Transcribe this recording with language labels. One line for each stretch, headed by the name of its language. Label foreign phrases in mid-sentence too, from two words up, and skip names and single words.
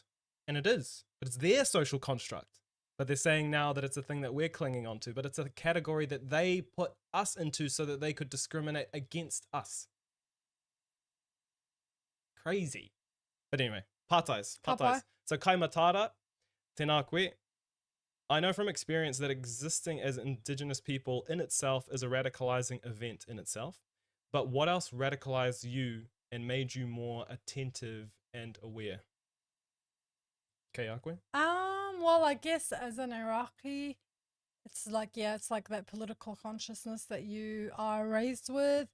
English: And it is. But it's their social construct. But they're saying now that it's a thing that we're clinging onto, but it's a category that they put us into so that they could discriminate against us. Crazy. But anyway, patais.
Māori: So kaimatara, tēnā koe.
English: I know from experience that existing as Indigenous people in itself is a radicalizing event in itself. But what else radicalized you and made you more attentive and aware? Okay, Akwe? Well, I guess as an Iraqi, it's like, yeah, it's like that political consciousness that you are raised with.